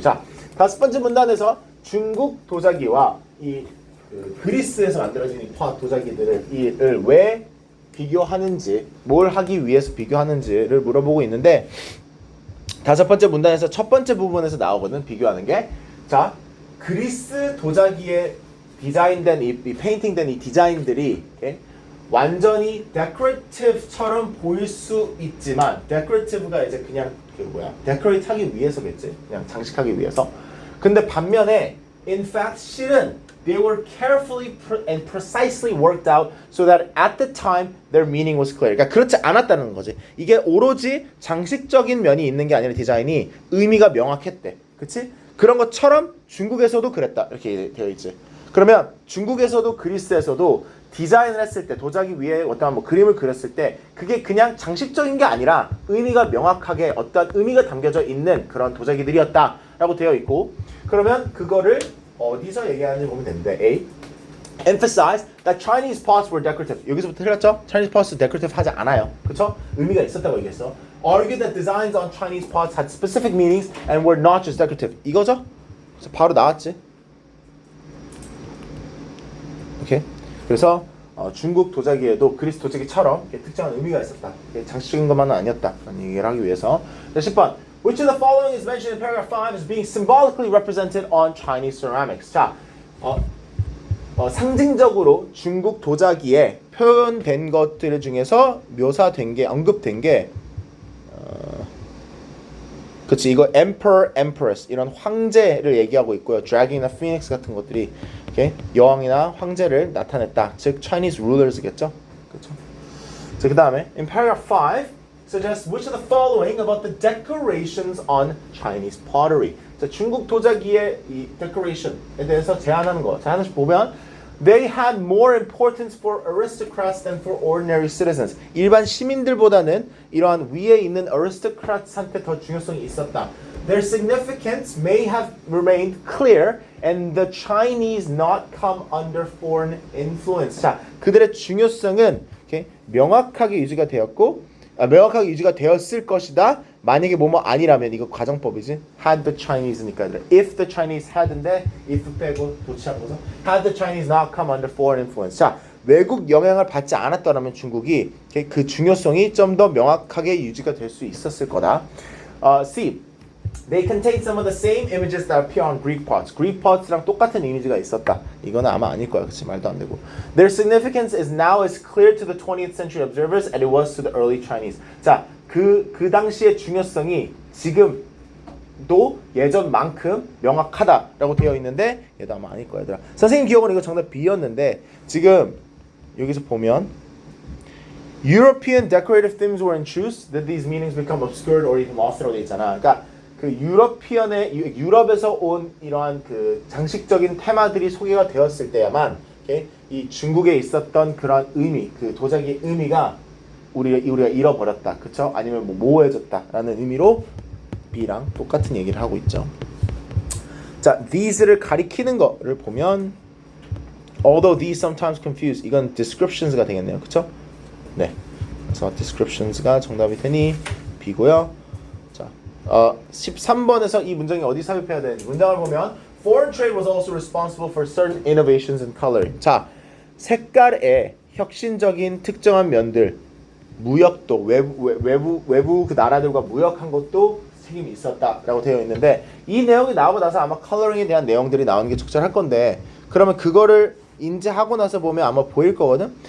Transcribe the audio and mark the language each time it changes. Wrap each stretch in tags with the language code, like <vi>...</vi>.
<ko>자, 다섯 번째 문단에서 중국 도자기와 이 그리스에서 만들어진 이 pot 도자기들을 왜 비교하는지, 뭘 하기 위해서 비교하는지를 물어보고 있는데 다섯 번째 문단에서 첫 번째 부분에서 나오거든. 비교하는 게. 자, 그리스 도자기에 디자인된 이 페인팅된 이 디자인들이 okay? 완전히 decorative처럼 보일 수 있지만 decorative가 이제 그냥 decorate 하기 위해서겠지. 그냥 장식하기 위해서. 근데 반면에</ko> <en>in fact</en> <ko>실은</ko> <en>they were carefully and precisely worked out so that at the time their meaning was clear.</en> <ko>그러니까 그렇지 않았다는 거지. 이게 오로지 장식적인 면이 있는 게 아니라 디자인이 의미가 명확했대. 그치? 그런 것처럼 중국에서도 그랬다. 이렇게 되어 있지. 그러면 중국에서도 그리스에서도 디자인을 했을 때 도자기 위에 어떤 뭐 그림을 그렸을 때 그게 그냥 장식적인 게 아니라 의미가 명확하게 어떤 의미가 담겨져 있는 그런 도자기들이었다라고 되어 있고 그러면 그거를 어디서 얘기하는지 보면 되는데 A.</ko> <en>Emphasize that Chinese pots were decorative.</en> <ko>여기서부터 틀렸죠?</ko> <en>Chinese pots decorative</en> <ko>하지 않아요. 그렇죠? 의미가 있었다고 얘기했어.</ko> <en>Argue that designs on Chinese pots had specific meanings and were not just decorative.</en> <ko>이거죠? 그래서 바로 나왔지. 오케이. 그래서 중국 도자기에도 그리스 도자기처럼 특정한 의미가 있었다. 장식적인 것만은 아니었다. 라는 얘기를 하기 위해서. 10번.</ko> <en>Which of the following is mentioned in paragraph 5 as being symbolically represented on Chinese ceramics?</en> <ko>자, 상징적으로 중국 도자기에 표현된 것들 중에서 묘사된 게 언급된 게 그치 이거 emperor, empress 이런 황제를 얘기하고 있고요. dragon이나 phoenix 같은 것들이 okay? 여왕이나 황제를 나타냈다. 즉 Chinese rulers겠죠. 그렇죠. 자, 그다음에</ko> <en>in paragraph 5 suggests which of the following about the decorations on Chinese pottery.</en> <ko>자, 중국 도자기의 이 decoration에 대해서 제안하는 거. 자, 하나씩 보면</ko> <en>they had more importance for aristocrats than for ordinary citizens.</en> <ko>일반 시민들보다는 이러한 위에 있는 aristocrats한테 더 중요성이 있었다.</ko> <en>Their significance may have remained clear and the Chinese not come under foreign influence.</en> <ko>자, 그들의 중요성은 okay, 명확하게 유지가 되었고 명확하게 유지가 되었을 것이다. 만약에 뭐뭐 아니라면 이거 가정법이지.</ko> <en>Had the Chinese니까 if the Chinese had인데 if</en> <ko>빼고 도치한 거죠.</ko> <en>Had the Chinese not come under foreign influence.</en> <ko>자, 외국 영향을 받지 않았더라면 중국이 그 중요성이 좀 더 명확하게 유지가 될 수 있었을 거다.</ko> <en>C. They contain some of the same images that appear on Greek pots.</en> <ko>Greek pots랑 똑같은 이미지가 있었다. 이거는 아마 아닐 거야. 그치? 말도 안 되고.</ko> <en>Their significance is now as clear to the 20th century observers as it was to the early Chinese.</en> <ko>자, 그 당시의 중요성이 지금도 예전만큼 명확하다라고 되어 있는데 얘도 아마 아닐 거야, 얘들아. 선생님 기억으로 이거 정답 B였는데</ko> <en>지금 여기서 보면 European decorative themes were introduced, that these meanings become obscured or even lost</en> <ko>라고 돼 있잖아. 그러니까 그 유럽에서 온 이러한 그 장식적인 테마들이 소개가 되었을 때야만 okay? 이 중국에 있었던 그런 의미, 그 도자기의 의미가 우리가 잃어버렸다, 그쵸? 아니면 뭐 모호해졌다라는 의미로 B랑 똑같은 얘기를 하고 있죠. 자, these를 가리키는 거를 보면</ko> <en>although these sometimes confuse,</en> <ko>이건 descriptions가 되겠네요, 그쵸? 네, 그래서 descriptions가 정답이 되니 B고요. 자, 13번에서 이 문장이 어디 삽입해야 되는지 문장을 보면</ko> <en>Foreign trade was also responsible for certain innovations in coloring.</en> <ko>자, 색깔의 혁신적인 특정한 면들, 무역도 외부 그 나라들과 무역한 것도 책임이 있었다라고 되어 있는데 이 내용이 나오고 나서 아마 컬러링에 대한 내용들이 나오는 게 적절할 건데 그러면 그거를 인지하고 나서 보면 아마 보일 거거든.</ko>